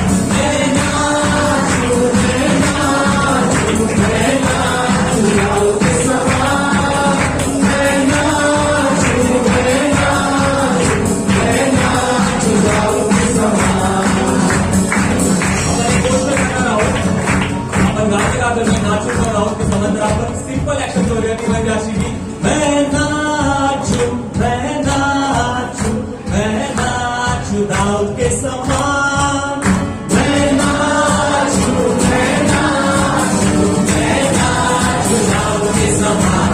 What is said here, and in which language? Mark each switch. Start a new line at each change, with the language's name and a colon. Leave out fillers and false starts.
Hindi: मैं नाचूं, मैं नाचूं, मैं नाचूं दाऊद के समान. मैं नाचूं, मैं नाचूं, मैं नाचूं दाऊद के समान.
Marathi: आपण एक गोष्ट करणार आहोत. आपण गाणे गातो, मी नाचून आहोत ते समजणार. आपण सिंपल ऍक्शन करूया ती म्हणजे अशी की
Hindi: मैं नाचूं, मैं नाचूं, मैं नाचूं दाऊद के समान. मैं नाचूं, मैं नाचूं, मैं नाचूं दाऊद के समान.